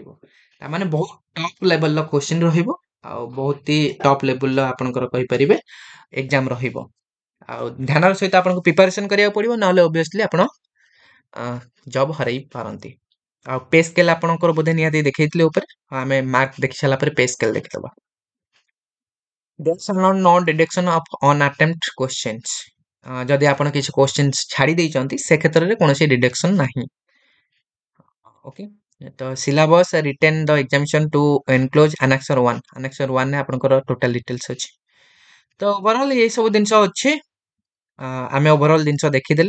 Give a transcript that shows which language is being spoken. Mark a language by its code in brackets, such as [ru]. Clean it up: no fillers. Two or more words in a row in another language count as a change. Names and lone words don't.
[or] ତାମାନେ ବହୁତ [en] top levelର [or] କୋଶ୍ଚିନ୍ ରହିବ, ଆଉ ବହୁତ ହି [en] top levelର [or] ଆପଣଙ୍କର କହିପାରିବେ ଏକ୍ସାମ ରହିବ। ଆଉ ଧ୍ୟାନର ସହିତ ଆପଣଙ୍କୁ ପ୍ରିପାରେସନ କରିବାକୁ ପଡିବ, ନହେଲେ ଅବଭିୟସଲି ଆପଣ ଜବ୍ ହରାଇ ପାରନ୍ତି। ଆଉ [en] pay scale [or] ଆପଣଙ୍କର ବୋଧେ ନିହାତି ଦେଖେଇଥିଲେ ଉପରେ, ଆମେ ମାର୍କ ଦେଖି ସାରିଲା ପରେ [en] pay scale [or] ଦେଖିଦେବା। [en] There shall not no deduction of unattempt questions. [or] ଯଦି ଆପଣ କିଛି କ୍ୱେଶ୍ଚିନ୍ସ ଛାଡ଼ି ଦେଇଛନ୍ତି ସେ କ୍ଷେତ୍ରରେ କୌଣସି ଡିଡକ୍ସନ୍ ନାହିଁ। ଓକେ। [en] ତ syllabus written the examination to enclose annexure 1 annexure 1 [or] ରେ ଆପଣଙ୍କର [en] total details ଅଛି। [or] ତ ଓଭରଅଲ୍ ଏଇ ସବୁ ଜିନିଷ ଅଛି। ଆମେ ଓଭରଅଲ୍ ଜିନିଷ ଦେଖିଦେଲେ।